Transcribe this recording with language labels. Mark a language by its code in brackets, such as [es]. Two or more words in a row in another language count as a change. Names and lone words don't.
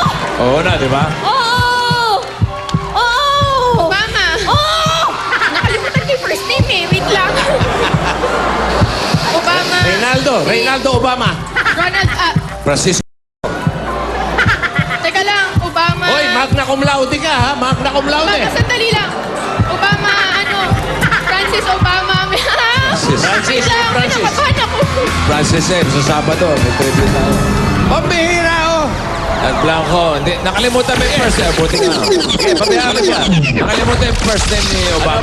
[tl] Oo na, di ba? Oo! Oo! Obama. Oo! Nakalimutan ko yung [en] first name [tl] eh. Wait lang. Obama. Reynaldo Obama. Ronald, Francisco. teka lang. Obama. Hoy, [la] magna cum laude [tl] ka, ha? [la] Magna cum laude. [tl] Obama, sandali lang. Obama, Francis Obama. Francis. Wait lang, Francis. kinakabahan ako. Francis M. Sa Sabado. May tribute na. Pambihira, oh. Nag-blanco. Hindi, nakalimutan mo yung [en] first name. [tl] Buti nga. Okay, pabiyaan mo siya. Nakalimutan yung [en] first name [tl] ni Obama.